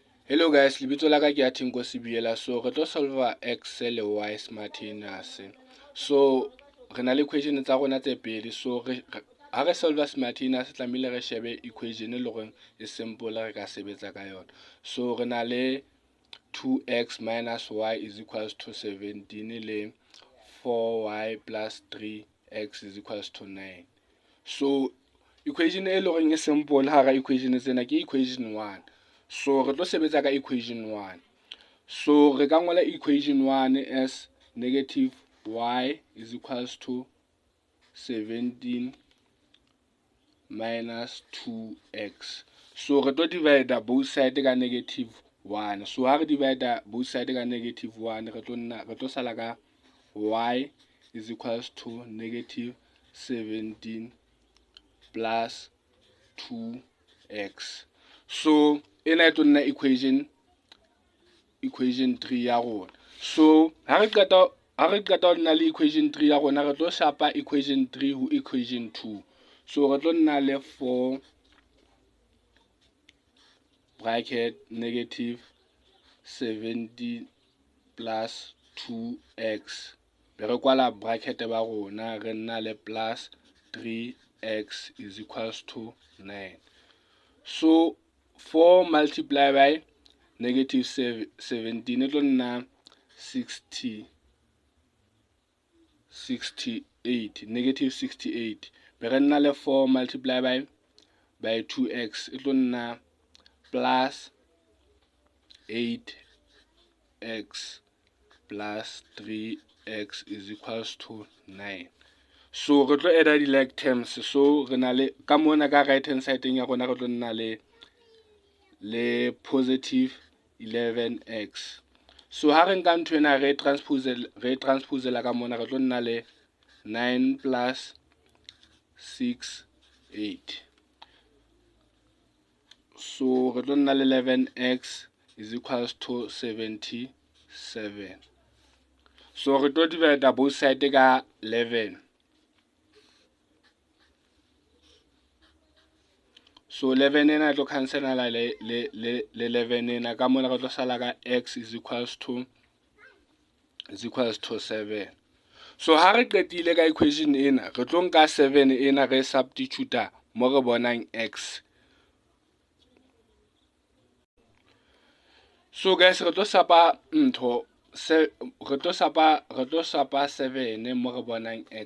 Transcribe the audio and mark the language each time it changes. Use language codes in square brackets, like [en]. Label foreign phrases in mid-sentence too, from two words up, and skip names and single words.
[en] Hello guys, [st] lebitso la ka ke Athinko Sibiela. So re tlo solve x le y smartinus. So re na le equation tsa rona tse pedi. So ha re solve smartinus tlamehile re shebe equation le gore e simple re ka sebetsa ka yona. [en] So [st] re na le [en] 2x minus y is equals to 17 le 4y plus 3x is equals to 9. [st] So equation e leng e simple ha ra equation tsena ke equation 1. So re tlo sebetsa ka equation 1. So re ka ngola equation 1 [en] as negative y is equals to 17 minus 2x. [st] So re tlo [en] divide both side [st] ka negative 1. So ha re [en] divide both side [st] ka negative 1 re tlo sala ka [en] y is equals to negative 17 plus 2x. [st] So ena e tlo equation 3 ya rona. So ha re qeta ho nna le equation 3 ya rona re tlo shapa equation 3 ho equation 2. So re tlo nna le 4 [en] bracket negative 17 plus 2x. [st] Be re kwala bracket ba rona re nna le [en] plus 3x is equals to 9. So 4 multiplied by negative 17 it will nna 68, negative 68. [st] Be re nna le [en] 4 multiplied by 2x it will nna plus 8x plus 3x is equals to 9. [st] So re tlo add di [en] like terms. [st] So re na le ka mona ka [en] right hand side [st] ya rona re tlo nna le [en] positive 11x. [st] So ha re nka ntho ena re transposela ka mona re tlo nna le 9 plus 6 8. So re tlo nna le [en] 11x is equals to 77. [st] So re tlo [en] divide both side [st] ka 11. So 11 ena tlo cancela le 11 ena ka mona re tlo sala ka [en] x is equals to 7. [st] So ha re qetile ka equation ena re tlo nka 7 ena re substitute mo re bonang x. So guys re tlo sapa ntho re tlo sapa 7 mo re bonang x.